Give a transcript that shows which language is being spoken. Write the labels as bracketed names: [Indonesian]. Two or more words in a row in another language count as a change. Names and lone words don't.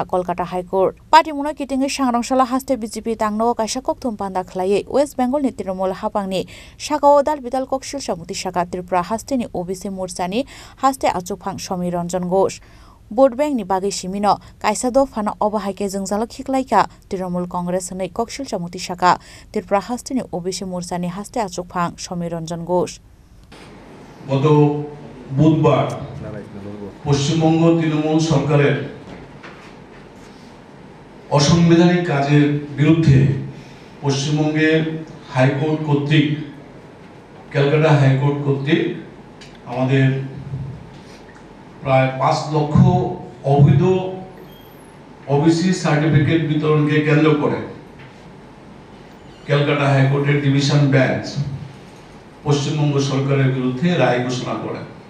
[Kok Borok] कलकाता हाइकोर्ट पार्टी मुनो किटिंगै सांग्रांसला हास्टे बीजेपी तांनो कायसा कक्थुम बान्दा खलायै वेस्ट बेंगलनि तृणमूल हापांनि शाखाओ दाल बिदाल कक्सिल सामुति शाखा त्रिपुरा हास्टेनि ओबीसी मोर्चानि हास्टे आचुकफां समीर रंजन घोष [English] vote bank [Kok Borok] बागै सिमिनो कायसा दफाना अबाहायके जोंजालो खिखलायका तृणमूल कांग्रेस नै कक्सिल सामुति शाखा त्रिपुरा हास्टेनि ओबीसी मोर्चानि हास्टे आचुकफां समीर रंजन घोष [Bangla] গত বুধবার পশ্চিমবঙ্গ তৃণমূল সরকারের অসাংবিধানিক কাজের বিরুদ্ধে পশ্চিমবঙ্গের হাইকোর্ট কর্তৃক ক্যালকাটা হাইকোর্ট কর্তৃক আমাদের প্রায় 5 লক্ষ অবৈধ ওবিসি সার্টিফিকেট বিতরণকে কেন্দ্র করে ক্যালকাটা হাইকোর্টের [English] division bench [Bangla] পশ্চিমবঙ্গ সরকারের বিরুদ্ধে রায় ঘোষণা করে।